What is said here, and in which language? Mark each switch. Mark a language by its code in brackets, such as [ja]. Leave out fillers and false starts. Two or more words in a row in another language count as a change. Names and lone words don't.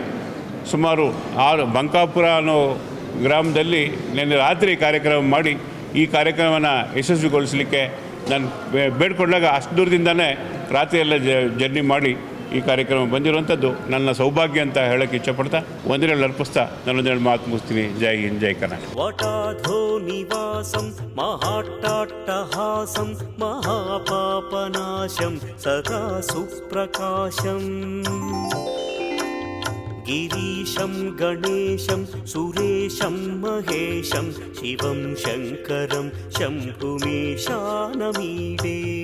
[kn] ಸುಮಾರು 6 ಬಂಕಾಪುರ ಅನ್ನೋ ಗ್ರಾಮದಲ್ಲಿ ನಿನ್ನೆ ರಾತ್ರಿ ಕಾರ್ಯಕ್ರಮ ಮಾಡಿ ಈ ಕಾರ್ಯಕ್ರಮನ ಯಶಸ್ವಿಗೊಳಿಸಲಿಕ್ಕೆ ನಾನು ಬೇಡ್ಕೊಂಡಾಗ ಅಷ್ಟು ದೂರದಿಂದನೇ ರಾತ್ರಿಯೆಲ್ಲ ಜರ್ನಿ ಮಾಡಿ ಈ ಕಾರ್ಯಕ್ರಮ ಬಂದಿರುವಂಥದ್ದು ನನ್ನ ಸೌಭಾಗ್ಯ ಅಂತ ಹೇಳೋಕ್ಕೆ ಇಚ್ಛೆಪಡ್ತಾ ಒಂದರಲ್ಲಿ ಅರ್ಪಿಸ್ತಾ ನನ್ನೊಂದೆರಡು ಮಾತು ಮುಗಿಸ್ತೀನಿ. ಜೈ ಹಿಂದ್, ಜೈ ಕರ್ನಾಟಕ. [sa] ವಟಾಧೋ ನಿವಾಸಂ ಮಹಾಟ್ಟಹಾಸಂ ಮಹಾಪಾಪನಾಶಂ ಸದಾ ಸುಪ್ರಕಾಶಂ ಗಿರೀಶಂ ಗಣೇಶಂ ಸುರೇಶಂ ಮಹೇಶಂ ಶಿವಂ ಶಂಕರಂ ಶಂಭುಮೇಶಾನಮೀಡೇ